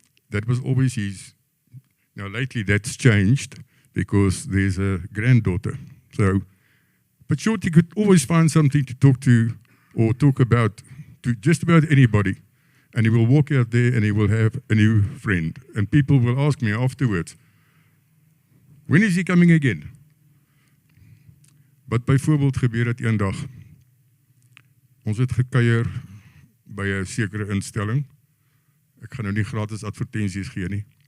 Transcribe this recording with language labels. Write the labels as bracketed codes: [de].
[en] That was always his. Now lately that's changed because there's a granddaughter. So, but Shorty could always find something to talk to or talk about to just about anybody. And he will walk out there and he will have a new friend. And people will ask me afterwards, when is he coming again? [af] Wat byvoorbeeld gebeur het eendag. Ons het gekuier by 'n sekere instelling. Ek gaan nou nie gratis advertensies gee nie.